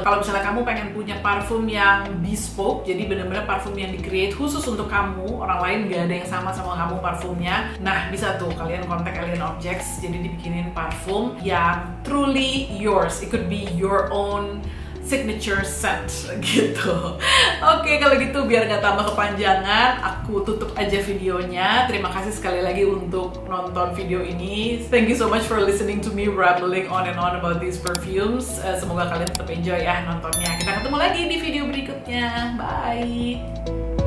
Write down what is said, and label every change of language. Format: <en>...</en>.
<id>Kalau misalnya kamu pengen punya parfum yang bespoke, jadi bener-bener parfum yang di-create khusus untuk kamu, orang lain gak ada yang sama kamu parfumnya, nah bisa tuh kalian kontak Alien Objects, jadi dibikinin parfum yang</id> <en>truly yours. It could be your own signature scent gitu.</en> <id>Oke, kalau gitu biar gak tambah kepanjangan, aku tutup aja videonya. Terima kasih sekali lagi untuk nonton video ini.</id> <en>Thank you so much for listening to me rambling on and on about these perfumes.</en> <id>Semoga kalian tetap enjoy ya nontonnya. Kita ketemu lagi di video berikutnya. Bye!</id>